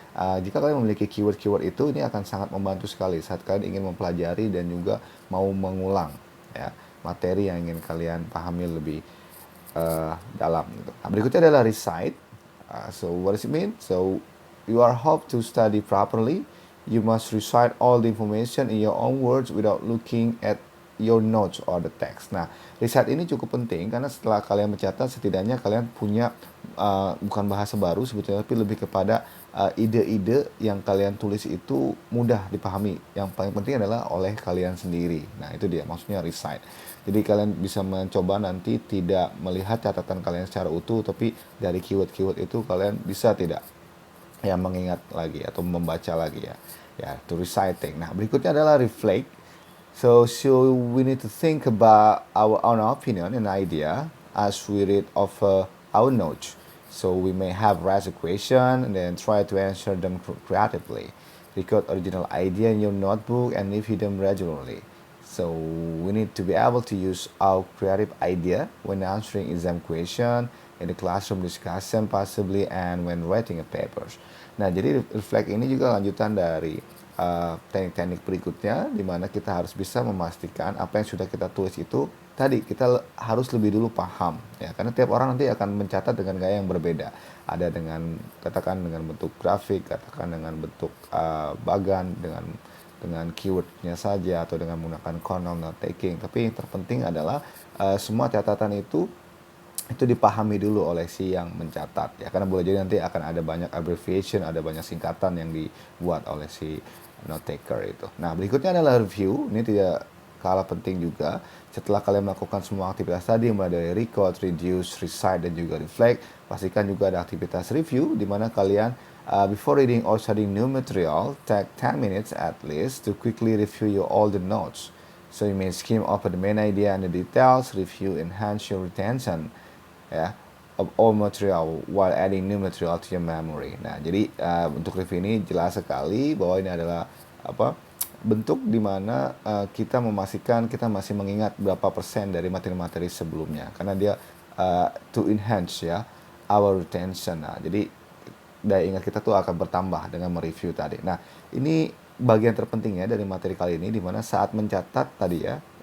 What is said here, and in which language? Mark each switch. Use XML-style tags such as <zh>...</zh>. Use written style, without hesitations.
<id>Jika kalian memiliki keyword-keyword itu, ini akan sangat membantu sekali saat kalian ingin mempelajari dan juga mau mengulang ya materi yang ingin kalian pahami lebih dalam. Gitu. Nah, berikutnya adalah recite.</id> <en>So what does it mean? So you are hope to study properly. You must recite all the information in your own words without looking at your notes or the text.</en> <id>Nah, riset ini cukup penting karena setelah kalian mencatat, setidaknya kalian punya bukan bahasa baru sebetulnya, tapi lebih kepada ide-ide yang kalian tulis itu mudah dipahami. Yang paling penting adalah oleh kalian sendiri. Nah, itu dia maksudnya recite. Jadi kalian bisa mencoba nanti tidak melihat catatan kalian secara utuh, tapi dari keyword-keyword itu kalian bisa tidak ya mengingat lagi atau membaca lagi ya</id> <en>to reciting.</en> <id>Nah, berikutnya adalah reflect.</id> <en>So we need to think about our own opinion and idea as we read over our notes. So we may have raised a question and then try to answer them creatively. Record original idea in your notebook and review them regularly. So we need to be able to use our creative idea when answering exam question, in the classroom discussion possibly, and when writing a papers.</en> <id>Nah, jadi reflect ini juga lanjutan dari teknik-teknik berikutnya, di mana kita harus bisa memastikan apa yang sudah kita tulis itu tadi kita harus lebih dulu paham ya, karena tiap orang nanti akan mencatat dengan gaya yang berbeda. Ada dengan katakan dengan bentuk grafik, katakan dengan bentuk bagan, dengan keywordnya saja atau dengan menggunakan Cornell note taking. Tapi yang terpenting adalah semua catatan itu dipahami dulu oleh si yang mencatat ya, karena boleh jadi nanti akan ada banyak abbreviation, ada banyak singkatan yang dibuat oleh si note taker itu. Nah, berikutnya adalah review. Ini tidak kalah penting juga. Setelah kalian melakukan semua aktivitas tadi, mulai dari record, reduce, recite, dan juga reflect, pastikan juga ada aktivitas review, di mana kalian</id> <en>before reading or studying new material, take 10 minutes at least to quickly review your all the notes. So you may skim over the main idea and the details, review, enhance your retention ya of all material while adding new material to your memory.</en> <id>Nah, jadi untuk review ini jelas sekali bahwa ini adalah bentuk di mana kita memastikan kita masih mengingat berapa persen dari materi-materi sebelumnya, karena dia</id> <en>to enhance ya our retention.</en> <id>Nah, jadi daya ingat kita tuh akan bertambah dengan mereview tadi. Nah, ini bagian terpenting ya dari materi kali ini, di mana saat mencatat tadi ya</id>